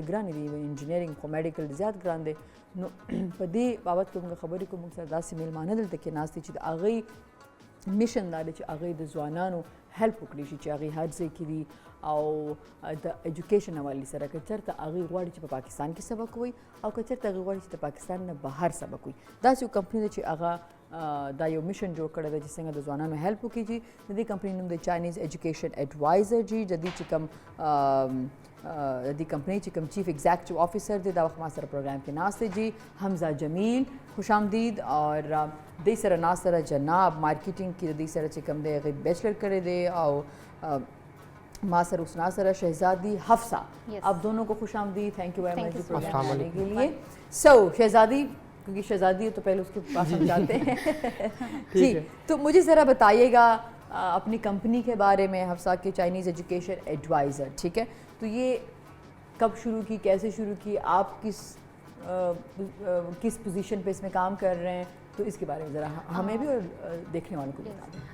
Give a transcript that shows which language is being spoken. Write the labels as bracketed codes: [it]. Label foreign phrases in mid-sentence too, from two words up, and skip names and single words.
[ps] ګرانې دي انجینرینګ خو میډیکل زیات ګران دی نو په دې بابت کې موږ خبرې کوو موږ سره داسې میلمانه دلته کې ناست دي چې د هغوی میشن دا دی چې هغوی د ځوانانو هیلپ وکړي شي چې هغوی هر ځای کې دي او د ایجوکیشن حوالې سره که چېرته هغوی غواړي چې په پاکستان کې سبق ووایي او که چېرته هغوی غواړي چې د پاکستان نه بهر سبق ووایي داسې یو کمپني ده چې هغه دا یو میشن جوړ کړی دی چې څنګه د ځوانانو هیلپ وکړي جي د دې کمپنۍ نوم دی چاینیز ایجوکیشن ایډوایزر جي د دې چې کوم د دې کمپنۍ چې کوم [en] chief executive officer [ps] دی دا وخت ما سره پروګرام کې ناست دی جی حمزه جمیل [ur] خوش آمدید [ps] اور دې سره ناست سره جناب مارکیټینګ کې د دې سره چې کوم دی هغې بیچلر کړی دی او [ur] ماں سر اسنا سر شہزادی حفصہ آپ دونوں کو خوش آمدید [en] thank you very much [ur] پروگرام کرنے کے لیے سو شہزادی کیونکہ شہزادی ہے تو پہلے اس کے پاس ہم جاتے ہیں جی تو مجھے ذرا بتائیے گا اپنی کمپنی کے بارے میں حفصہ کے چائنیز ایجوکیشن ایڈوائزر ٹھیک ہے تو یہ کب شروع کی کیسے شروع کی آپ کس پوزیشن پہ اس میں کام کر رہے ہیں تو اس کے بارے میں ذرا ہمیں بھی اور دیکھنے والوں کو بتا دیں